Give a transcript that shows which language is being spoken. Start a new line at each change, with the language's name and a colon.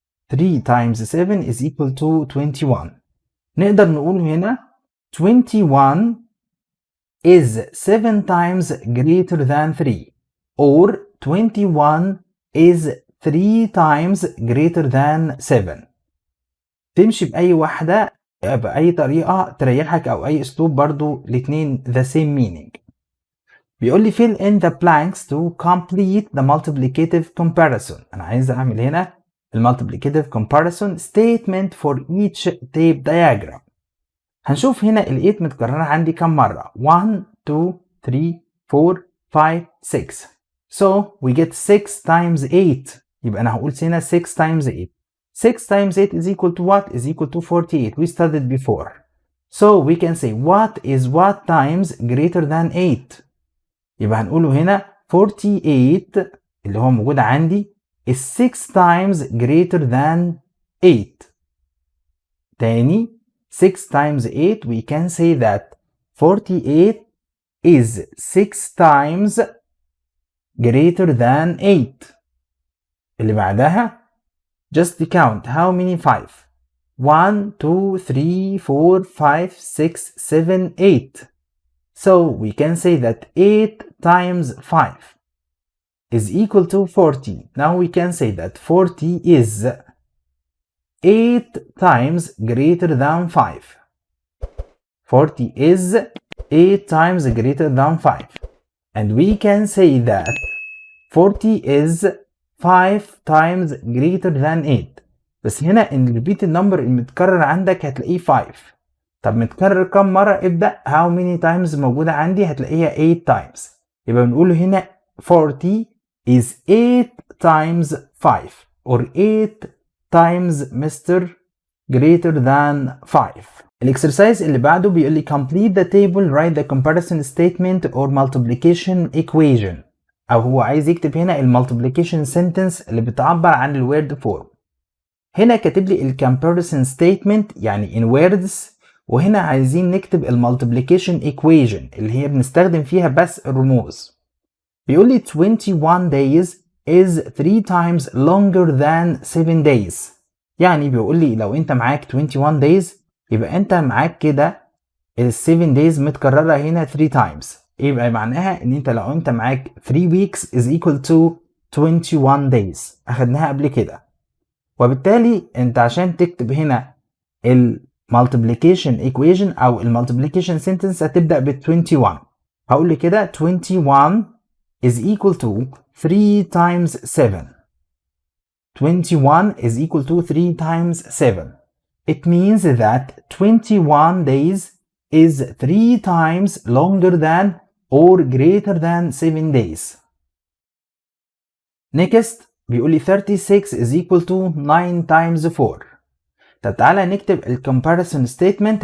English: 3 times 7 is equal to 21.
Arabic: نقدر نقول هنا
English: 21 is 7 times greater than 3 or 21 is 3 times greater than 7.
Arabic: تمشي بأي واحدة بأي طريقة تريحك أو أي أسلوب، برضو الاتنين the same meaning. بيقول لي
English: fill in the blanks to complete the multiplicative comparison.
Arabic: أنا عايز أعمل هنا
English: multiplicative comparison statement for each tape diagram.
Arabic: هنشوف هنا ال 8 متكررة عندي كم مرة؟ 1 2 3 4 5 6.
English: So we get 6 times 8.
Arabic: يبقى أنا هقول هنا 6 times 8.
English: 6 times 8 is equal to what? Is equal to 48. We studied before. So we can say what is what times greater than 8.
Arabic: يبقى هنقوله هنا 48 اللي هو موجود عندي
English: is 6 times greater than 8. تاني 6 times 8 we can say that 48 is 6 times greater than 8.
Arabic: اللي بعدها
English: just count how many 5. 1 2 3 4 5 6 7 8. So we can say that 8 times 5 is equal to 40. Now we can say that 40 is 8 times greater than 5. 40 is 8 times greater than 5. And we can say that 40 is 5 times greater than 8.
Arabic: بس هنا الريبيتد نمبر المتكرر عندك هتلاقيه 5. طب متكرر كم مرة؟ ابدأ how many times موجودة عندي، هتلاقيها 8 times. يبقى بنقول هنا
English: 40 is 8 times 5 or 8 times Mr. greater than 5.
Arabic: الاكسرسايز اللي بعده بيقول لي
English: complete the table, write the comparison statement or multiplication equation.
Arabic: او هو عايز يكتب هنا المالتيبليكيشن سنتنس اللي بتعبر عن الوورد فورم. هنا كاتب لي الكomparison statement يعني in words، وهنا عايزين نكتب المالتيبليكيشن equation اللي هي بنستخدم فيها بس الرموز. بيقول لي
English: 21 days is 3 times longer than 7 days.
Arabic: يعني بيقول لي لو انت معاك 21 days يبقى انت معاك كده ال 7 days متكررة هنا 3 times. يبقى معناها ان انت لو انت معاك 3 weeks is equal to 21 days. اخدناها قبل كده. وبالتالي انت عشان تكتب هنا ال multiplication equation او ال multiplication sentence هتبدأ ب 21. هقول لي كده
English: 21 is equal to 3 times 7. 21 is equal to 3 times 7. It means that 21 days is 3 times longer than or greater than 7 days. Next
Arabic: بيقول لي
English: 36 is equal to 9 times 4.
Arabic: طب تعالى نكتب ال comparison statement.